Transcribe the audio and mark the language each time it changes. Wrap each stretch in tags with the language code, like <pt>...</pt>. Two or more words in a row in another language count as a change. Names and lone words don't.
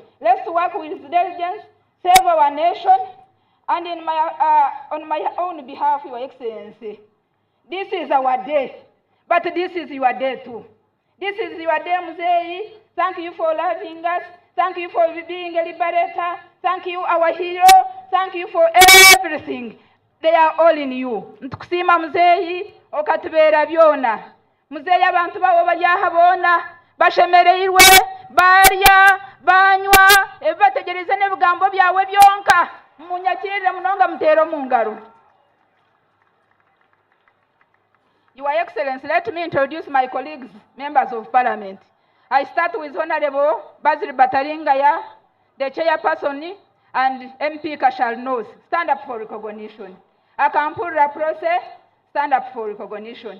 <en>Let's work with diligence, save our nation, and on my own behalf, Your Excellency, this is our day, but this is your day too. This is your day, Muzeeyi. Thank you for loving us. Thank you for being a liberator. Thank you, our hero. Thank you for everything. They are all in you.</en> <nyn>Ntukusima Muzeeyi, okatubera byona. Muzeeyi, abantu bawo baryahabona, bashemereirwe, barya, banywa, bategereze n'ebigambo byawe byonka. Munyakirire munonga mutero mungaro.</nyn> <en>Your Excellency, let me introduce my colleagues, members of Parliament. I start with Honorable Basil Bataringaya, the chairperson, and MP Kashal Nose. Stand up for recognition. Akampura Prose, stand up for recognition.</en>